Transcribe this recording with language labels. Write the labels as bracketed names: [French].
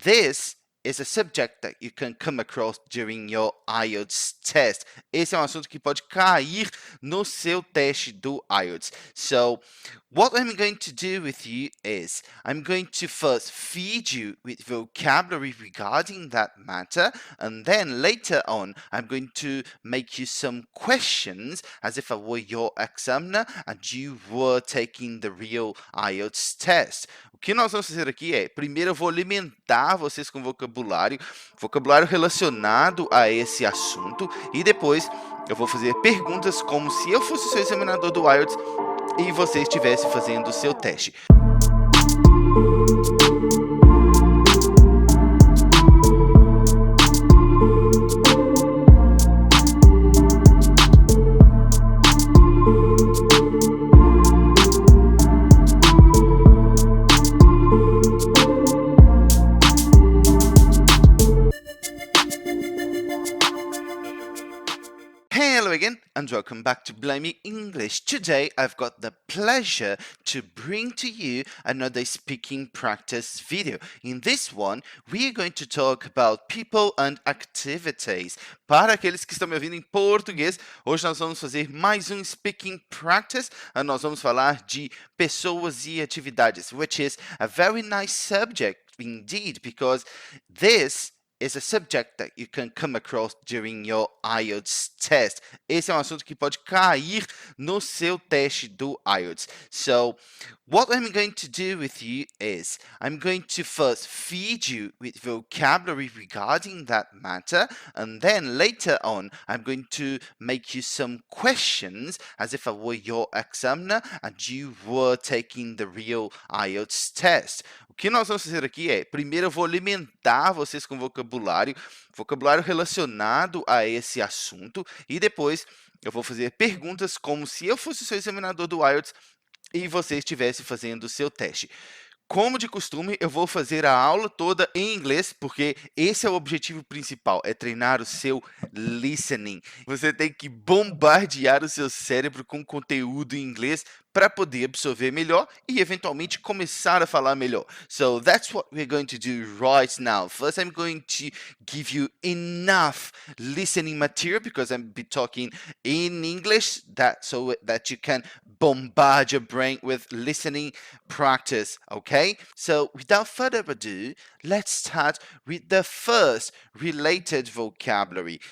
[English] This is a subject that you can come across during your IELTS test. [Portuguese] Esse é um assunto que pode cair no seu teste do IELTS. [English] So, what I'm going to do with you is I'm going to first feed you with vocabulary regarding that matter, and then later on I'm going to make you some questions as if I were your examiner and you were taking the real IELTS test. [Portuguese] O que nós vamos fazer aqui é, primeiro eu vou alimentar vocês com vocabulário relacionado a esse assunto, e depois eu vou fazer perguntas como se eu fosse seu examinador do IELTS e você estivesse fazendo o seu teste. [English] Hello again and welcome back to Blimey English. Today I've got the pleasure to bring to you another speaking practice video. In this one, we are going to talk about people and activities. [Portuguese] Para aqueles que estão me ouvindo em português, hoje nós vamos fazer mais um speaking practice e nós vamos falar de pessoas e atividades, [English] which is a very nice subject indeed, because this is a subject that you can come across during your IELTS test. [Portuguese] Esse é um assunto que pode cair no seu teste do IELTS. [English] So, what I'm going to do with you is I'm going to first feed you with vocabulary regarding that matter, and then later on I'm going to make you some questions as if I were your examiner and you were taking the real IELTS test. [Portuguese] O que nós vamos fazer aqui é, primeiro eu vou alimentar vocês com vocabulário relacionado a esse assunto, e depois eu vou fazer perguntas como se eu fosse seu examinador do IELTS e você estivesse fazendo o seu teste. Como de costume, eu vou fazer a aula toda em inglês, porque esse é o objetivo principal, é treinar o seu listening. Você tem que bombardear o seu cérebro com conteúdo em inglês para poder absorver melhor e, eventualmente, começar a falar melhor. [English] So, that's what we're going to do right now. First, I'm going to give you enough listening material, because I'm be talking in English, so that you can bombard your brain with listening practice, okay? So, without further ado, let's start with the first related vocabulary.